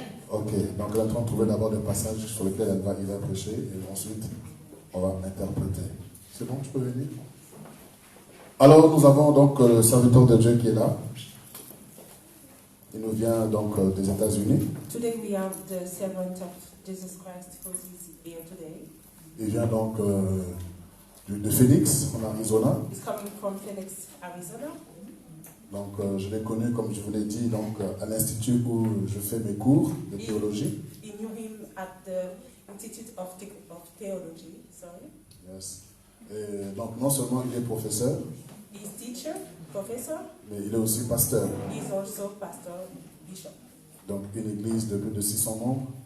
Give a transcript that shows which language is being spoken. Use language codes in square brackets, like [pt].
[fr] Ok, donc elle est en train de trouver d'abord le passage sur lequel il va prêcher. Et ensuite, on va interpréter. C'est bon, tu peux venir? Alors nous avons donc le serviteur de Dieu qui est là. Il nous vient donc des États-Unis. [en] Today we have the servant of Jesus Christ who is here today. [fr] Il vient donc de Phoenix, en Arizona. [en] He's coming from Phoenix, Arizona. [fr] Donc je l'ai connu, comme je vous l'ai dit, donc, à l'institut où je fais mes cours de théologie. [en] He knew him at the Institute of Theology. Sorry. Yes. [fr] Et donc non seulement il est professeur, [en] He's teacher, professor. [fr] mais il est aussi pasteur. [en] He's also pastor, bishop. [fr] Donc une église de plus de 600 membres.